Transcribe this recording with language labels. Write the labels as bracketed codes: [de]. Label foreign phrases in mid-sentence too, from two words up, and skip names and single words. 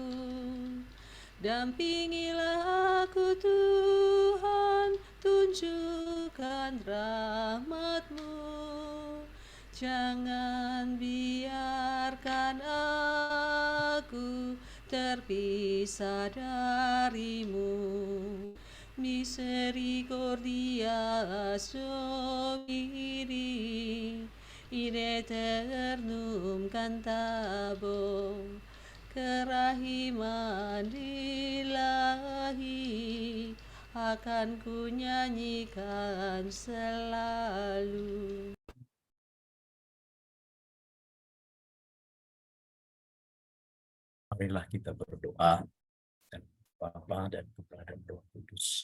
[id] Dampingilah aku Tuhan, tunjukkan rahmat-Mu. Jangan biarkan aku terpisah dari-Mu. [la] Misericordias Domini in aeternum cantabo, [id] kerahiman ilahi akan ku nyanyikan selalu. Marilah kita berdoa dan Bapa dan Putra dan Roh Kudus.